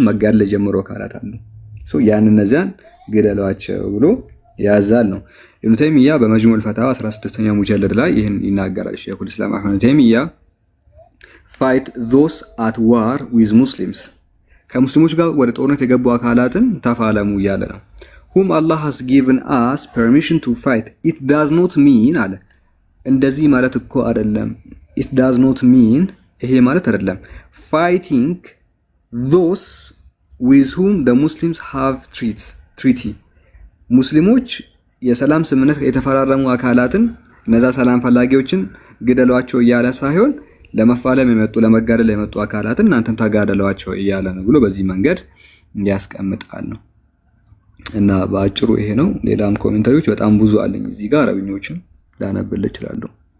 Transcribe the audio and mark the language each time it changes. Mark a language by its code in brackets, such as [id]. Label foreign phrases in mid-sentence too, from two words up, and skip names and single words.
[am] መጋደል የጀመሩ አካላት አሉ። ያን እነዚያን ግደሏቸው ብሎ ያዛል ነው። ኢብኑ ተይሚያ በመጅሙዕ ፈታዋ 16ኛ ሙጀለድ ላይ ይህን ይናገራል። [ar] شيخ الإسلام [am] አህመድ ተይሚያ [en] fight those at war with Muslims [am] ከሙስሊሞች ጋር ወደ ጦርነት የገቡ አካላትን ተፋለሙ እያለ ነው። ሁም አላህ [en] has given us permission to fight it does not mean [am] አለ እንደዚህ ማለት እኮ አይደለም። [en] it does not mean [am] ይሄ ማለት አይደለም [en] fighting those with whom the Muslims have treaty [am] ሙስሊሞች የሰላም ስምምነት የተፈራረሙ አካላትን እነዛ ሰላም ፈላጊዎችን ግደሏቸው እያለ ሳይሆን ለመፋለም የመጡ ለመጋደል የመጡ አካላትን እናንተም ተጋደሏቸው እያለ ነው ብሎ በዚህ መንገድ ያስቀምጣል ነው። እና በአጭሩ ይሄ ነው። ሌላም ኮሜንታሪዎች በጣም ብዙ አለኝ እዚህ ጋር አረብኞችን ላነብል እችላለሁ።